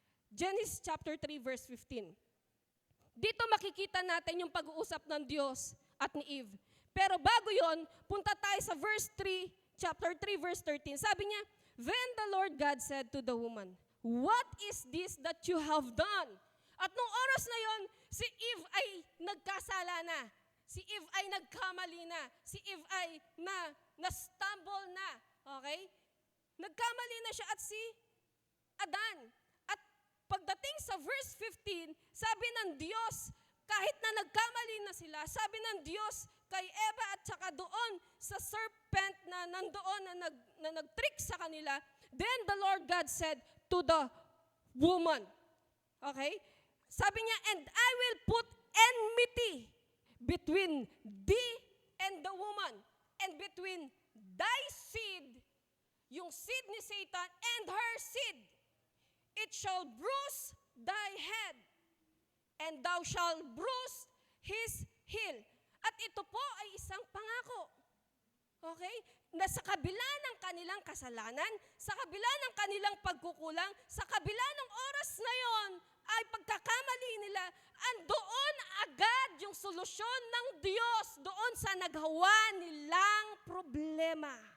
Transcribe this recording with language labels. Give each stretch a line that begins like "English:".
Filipino: Genesis chapter 3 verse 15. Dito makikita natin yung pag-uusap ng Diyos at ni Eve. Pero bago yon, punta tayo sa verse 3, chapter 3, verse 13. Sabi niya,
English: Then the Lord God said to the woman, What is this that you have done?
Filipino: At nung oras na yon, si Eve ay nagkasala na. Si Eve ay nagkamali na. Si Eve ay na-stumble na. Okay? Nagkamali na siya at si Adan. At pagdating sa verse 15, sabi ng Diyos, kahit na nagkamali na sila, sabi ng Diyos kay Eva at saka doon sa serpent na nandoon na nag-trick sa kanila,
English: then the Lord God said to the woman,
Filipino: okay? Sabi niya,
English: and I will put enmity between thee and the woman, and between thy seed,
Filipino: yung seed ni Satan,
English: and her seed. It shall bruise thy head, and thou shalt bruise his heel.
Filipino: At ito po ay isang pangako. Okay? Na sa kabila ng kanilang kasalanan, sa kabila ng kanilang pagkukulang, sa kabila ng oras na yon, ay pagkakamali nila, andoon agad yung solusyon ng Diyos doon sa naghawa nilang problema.